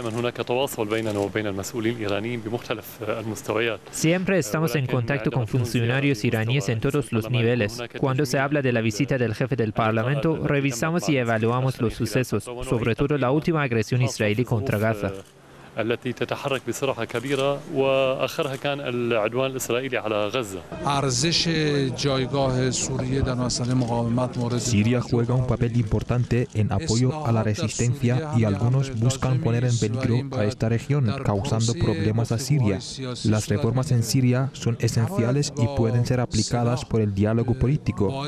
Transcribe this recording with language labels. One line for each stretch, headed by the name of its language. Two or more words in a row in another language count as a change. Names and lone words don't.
Spanish: Siempre estamos en contacto con funcionarios iraníes en todos los niveles. Cuando se habla de la visita del jefe del Parlamento, revisamos y evaluamos los sucesos, sobre todo la última agresión israelí contra Gaza.
Arabic: التي تتحرك بسرعة كبيرة وآخرها كان العدوان الإسرائيلي على غزة.
Spanish: Siria juega un papel importante en apoyo a la resistencia y algunos buscan poner en peligro a esta región, causando problemas a Siria. Las reformas en Siria son esenciales y pueden ser aplicadas por el diálogo político.